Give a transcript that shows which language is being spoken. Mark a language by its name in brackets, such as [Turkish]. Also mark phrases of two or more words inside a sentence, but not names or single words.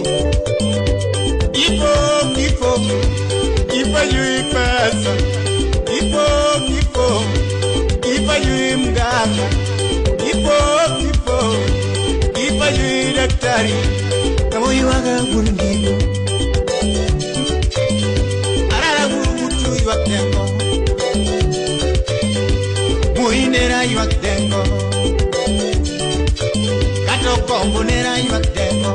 [Swahili] Kifo, kifo, kifo yui pesa. Kifo, kifo, kifo yui mganga. Kifo, kifo, kifo yui daktari. [Luo (Kenya and Tanzania)] Kamo yuaga bungigo arara burugutu yuak dengo muinera yuak dengo kato kombo nera yuak dengo